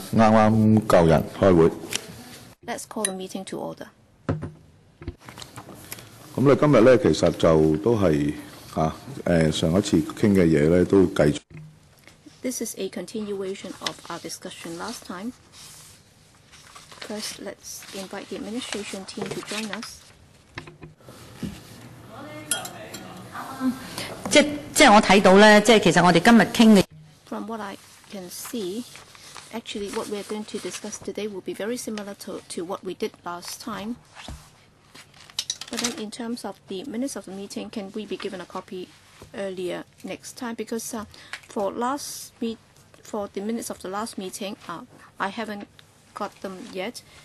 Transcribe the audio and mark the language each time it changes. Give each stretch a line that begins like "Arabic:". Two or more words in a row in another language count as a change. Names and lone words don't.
Cantonese: 夠人開會。
English: Let's call the meeting to order.
Cantonese: 咁你今日咧其實就都係上一次傾嘅嘢咧都繼續。
English: This is a continuation of our discussion last time. First, let's invite the administration team to join us.
Cantonese: 即係我睇到咧，即係其實我哋今日傾嘅。
English: From what I can see, actually what we are going to discuss today will be very similar to what we did last time. But then in terms of the minutes of the meeting, can we be given a copy earlier next time? Because for the minutes of the last meeting, I haven't got them yet.